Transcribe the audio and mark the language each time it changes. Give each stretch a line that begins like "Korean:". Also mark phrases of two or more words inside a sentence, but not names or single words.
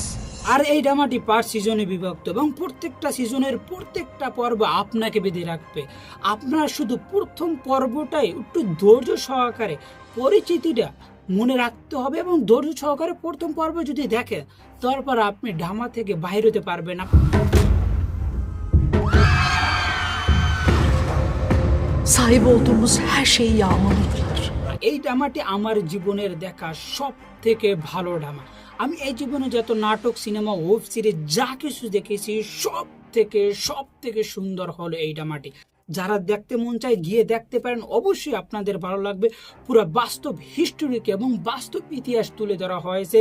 Bangla: আর এই ড্রামাটি 5 সিজনে বিভক্ত এবং প্রত্যেকটা সিজনের প্রত্যেকটা পর্ব আপনাকে বেঁধে রাখবে। আপনার শুধু প্রথম পর্বটাই একটু ধৈর্য সহকারে পরিচিতিটা মনে রাখতে হবে এবং ধৈর্য সহকারে প্রথম পর্ব যদি দেখেন, তারপর আপনি ড্রামা থেকে বাইরে হতে পারবেন না।
Turkish: Sahip olduğumuz her şeyi yağmaladılar.
Bangla: এই ড্রামাটি আমার জীবনের দেখা সব থেকে ভালো ড্রামা। আমি এই জীবনে যত নাটক, সিনেমা,
English: web series
Bangla: যা কিছু দেখেছি সব থেকে সুন্দর হলো এই ড্রামাটি। যারা দেখতে মন চায় গিয়ে দেখতে পারেন, অবশ্যই আপনাদের ভালো লাগবে। পুরো বাস্তব হিস্টোরিকে এবং বাস্তব ইতিহাস তুলে ধরা হয়েছে।